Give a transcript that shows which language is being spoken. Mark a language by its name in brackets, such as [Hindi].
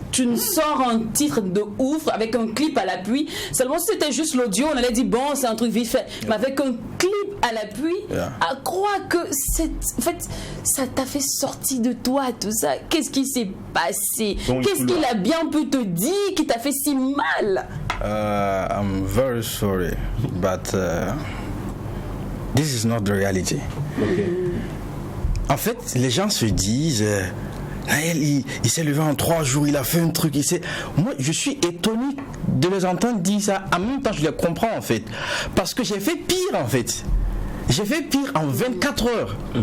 [French] Tu nous sors un titre de ouf avec un clip à l'appui. Seulement si c'était juste l'audio, on allait dire bon, c'est un truc vite fait. Mais avec un clip à l'appui, à croire que en fait, ça t'a fait sortir de toi tout ça. Qu'est-ce qui s'est passé? Qu'est-ce qu'il a bien pu te dire qui t'a fait si mal? [English] I'm very sorry, but this is not the reality. [French] En fait, les gens se disent il s'est levé en 3 jours, il a fait un truc. Moi, je suis étonné de les entendre dire ça. En même temps, je les comprends en fait. Parce que j'ai fait pire en fait. J'ai fait pire en 24 heures.